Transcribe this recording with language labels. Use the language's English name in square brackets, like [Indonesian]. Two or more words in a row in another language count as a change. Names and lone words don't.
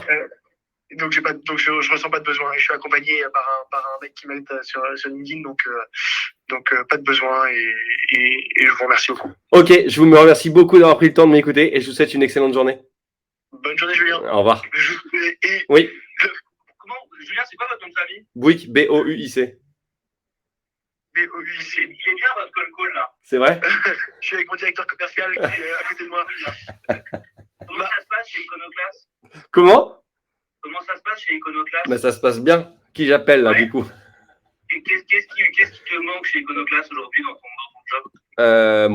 [French] Donc je ressens pas de besoin. Et je suis accompagné par un mec qui m'aide sur LinkedIn, donc pas de besoin et je vous remercie beaucoup. Ok, je vous remercie beaucoup d'avoir pris le temps de m'écouter et je vous souhaite une excellente journée. Bonne journée Julien. Au revoir. Oui. Comment, Julien, c'est quoi votre nom de famille? Bouic, B-O-U-I-C. B-O-U-I-C. Il est bien votre call là. C'est vrai? Je suis avec mon directeur commercial qui est à côté de moi. Comment ça se passe chez Iconoclast? Comment? Comment ça se passe chez Iconoclast? Bah, ça se passe bien. Qui j'appelle là, Ouais. du coup? Et qu'est-ce qui te manque chez Iconoclast aujourd'hui dans ton job?